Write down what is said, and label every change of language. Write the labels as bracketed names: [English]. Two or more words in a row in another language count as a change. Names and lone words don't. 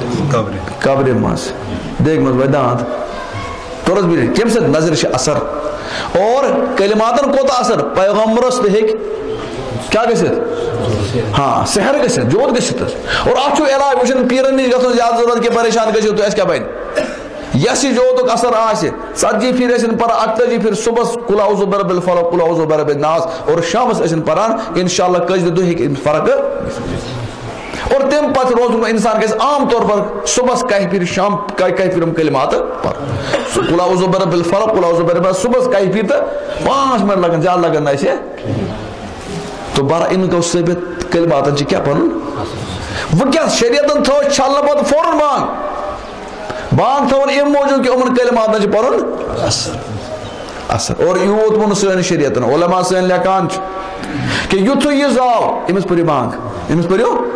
[Kashmiri] قبرِ منٛز دیگہِ منٛز واتہِ داند توٚرُس بِہِتھ کمہِ سۭتۍ نظرِ چھِ اثر اور کلماتن کوتاہ اثر پیغمبرس تہِ ہیٚکہِ کیٛاہ گٔژھِتھ ہاں سحر گٔژھِتھ جود گٔژھِتھ اور اتھ چھُ علاج وۄنۍ چھُنہٕ پیٖرن نِش گژھُن زیادٕ ضروٗرت کہِ پریشان گٔژھِو تُہۍ اَسہِ کیٛاہ بنہِ یس یہِ جودُک اثر آسہِ 40 پھِرِ ٲسِن پران 48 پھِرِ صبحس [Arabic] قُل اعوذ برب الفلق قُل اعوذ برب الناس [Kashmiri] اور شامس ٲسِن پران انشاءاللہ کٔژِ دۄہ ہیٚکہِ أمِس فرق اور تمہِ پتہٕ روزُن انسان گژھِ عام طور پر صبحس کہہِ پھِرِ شام کہہِ پھِرِ یِم کلمات پرُن [Arabic] قُل اعوذ برب الفلق قُل اعوذ برب [Kashmiri] صبحس کہہِ پھِرِ تہٕ 5 منٹ لگن زیادٕ لگن نہٕ اَسہِ تو برا اَمیُک گوٚو ثٲبت کلماتن چھِ کیٛاہ پرُن وٕنکیٚس شریعتن تھٲو چھلنہٕ پتہٕ فوراً بانگ تھاوُن اَمہِ موٗجوٗب کہِ یِمن کلماتن چھِ پرُن اثر اور یوٗت ووٚن سٲنِس شریعتن علما سٲنۍ لیکھان چھِ کہ یُتھُے یہِ زاو أمِس پٔرِو بانگ أمِس پٔرِو